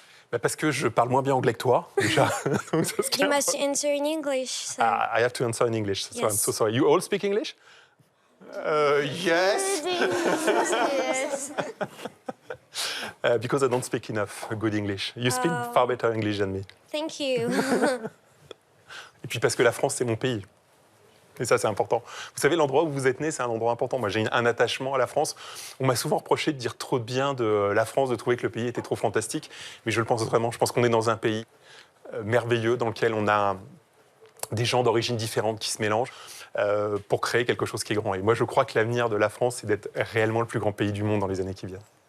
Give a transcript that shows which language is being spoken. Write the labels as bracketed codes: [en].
[fr] Parce que je parle moins bien anglais que toi, déjà. [en] You must answer in English. So. I have to answer in English, so Yes. I'm so sorry. You all speak English? Yes. Because I don't speak enough good English. You speak far better English than me. Thank you. [fr] Et puis parce que la France, c'est mon pays. Et ça, c'est important. Vous savez, l'endroit où vous êtes né, c'est un endroit important. Moi, j'ai un attachement à la France. On m'a souvent reproché de dire trop de bien de la France, de trouver que le pays était trop fantastique. Mais je le pense vraiment. Je pense qu'on est dans un pays merveilleux dans lequel on a des gens d'origines différentes qui se mélangent pour créer quelque chose qui est grand. Et moi, je crois que l'avenir de la France, c'est d'être réellement le plus grand pays du monde dans les années qui viennent.